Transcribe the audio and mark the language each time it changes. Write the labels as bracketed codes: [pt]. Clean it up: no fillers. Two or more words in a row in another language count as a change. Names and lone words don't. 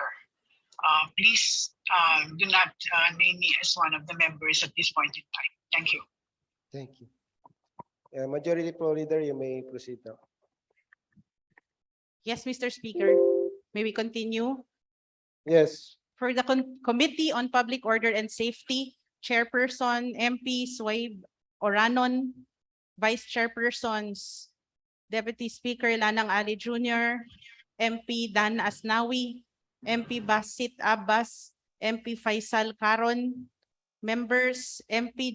[en] Please do not name me as one of the members at this point in time. Thank you. Thank you. Majority Pro Leader, you may proceed now. Yes, Mr. Speaker. May we continue? Yes. For the Committee on Public Order and Safety, Chairperson MP Suwaib Oranon, Vice Chairpersons Deputy Speaker Lanang Ali Jr., MP Dan Asnawi, MP Basit Abbas, MP Faisal Karon, members MP